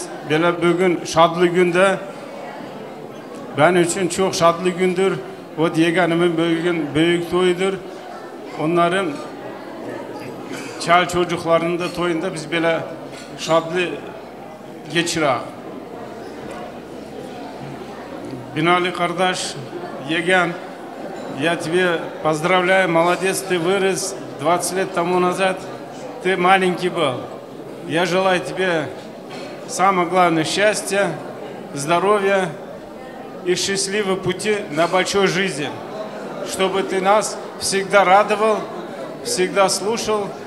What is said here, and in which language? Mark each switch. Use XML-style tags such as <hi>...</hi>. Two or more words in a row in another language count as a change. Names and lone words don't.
<tr>Böyle bugün şadlı günde ben için çok şadlı gündür. O yeğenimin bugün büyük toyudur. Onların çal çocuklarının da toyunda biz böyle şadlı geçirek. Binali kardeş,</tr> <ru>Еген, я тебе поздравляю, молодец, ты вырос 20 лет тому назад, ты маленький был. Я желаю тебе самое главное счастья, здоровья и счастливого пути на большой жизни, чтобы ты нас всегда радовал, всегда слушал.</ru>